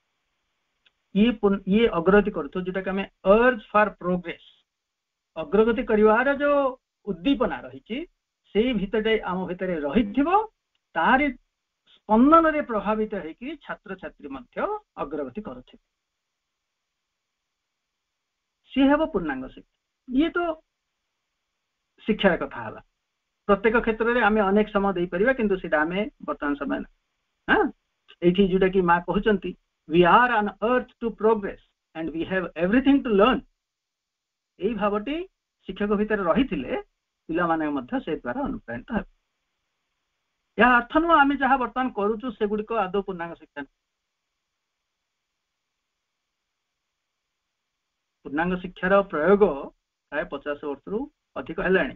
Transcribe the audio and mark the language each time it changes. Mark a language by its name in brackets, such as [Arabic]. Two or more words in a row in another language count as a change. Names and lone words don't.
[Odia] ଇଏ ଅଗ୍ରଗତି କରୁଥିବ, ଯୋଉଟାକି ଆମେ [English] urge for progress, [Odia] ଅଗ୍ରଗତି କରିବାର ଯୋଉ ଉଦ୍ଦୀପନା ରହିଛି ସେଇ ଭିତରେ ଆମ ଭିତରେ ରହିଥିବ, ତାରି ସ୍ପନ୍ଦନରେ ପ୍ରଭାବିତ ହେଇକି ଛାତ୍ରଛାତ୍ରୀ ମଧ୍ୟ ଅଗ୍ରଗତି କରୁଥିବେ। ସିଏ ହେବ ପୂର୍ଣ୍ଣାଙ୍ଗ ଶିକ୍ଷା। ଇଏ ତ ଶିକ୍ଷାର କଥା ହେଲା। ପ୍ରତ୍ୟେକ କ୍ଷେତ୍ରରେ ଆମେ ଅନେକ ସମୟ ଦେଇପାରିବା, କିନ୍ତୁ ସେଇଟା ଆମେ ବର୍ତ୍ତମାନ ସମୟ ନା ଏଇଠି ଯୋଉଟା କି ମା କହୁଛନ୍ତି, [English] we are on earth to progress and we have everything to learn। [Odia] ଏଇ ଭାବଟି ଶିକ୍ଷକ ଭିତରେ ରହିଥିଲେ ପିଲାମାନେ ମଧ୍ୟ ସେ ଦ୍ୱାରା ଅନୁପ୍ରାଣିତ ହେବେ। ଏହା ଅର୍ଥ ନୁହଁ ଆମେ ଯାହା ବର୍ତ୍ତମାନ କରୁଛୁ ସେଗୁଡିକ ଆଦୌ ପୂର୍ଣ୍ଣାଙ୍ଗ ଶିକ୍ଷା। ପୂର୍ଣ୍ଣାଙ୍ଗ ଶିକ୍ଷାର ପ୍ରୟୋଗ ପ୍ରାୟ 50 ବର୍ଷରୁ ଅଧିକ ହେଲାଣି।